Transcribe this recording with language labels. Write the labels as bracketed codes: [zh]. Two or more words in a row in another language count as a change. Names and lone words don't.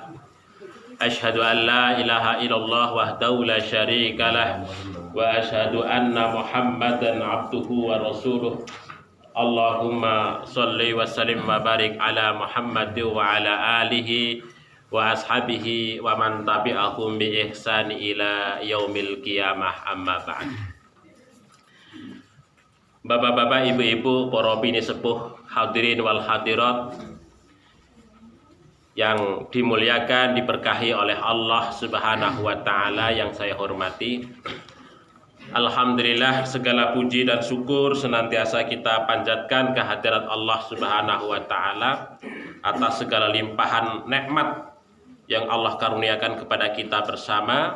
[ar] أشهد أن لا إله إلا الله وحده لا شريك له وأشهد أن محمدا عبده ورسوله. اللهم صل وسلم وبارك على محمد وعلى آله وأصحابه ومن تبعهم بإحسان إلى يوم القيامة، أما بعد. [id] Bapak-bapak, ibu-ibu, para bini sepuh, [ar] الحاضرين والحاضرات [id] yang dimuliakan, diberkahi oleh Allah [ar] سبحانه وتعالى [id] yang saya hormati. Alhamdulillah, segala puji dan syukur senantiasa kita panjatkan kehadirat Allah [ar] سبحانه وتعالى [id] atas segala limpahan nikmat yang Allah karuniakan kepada kita bersama.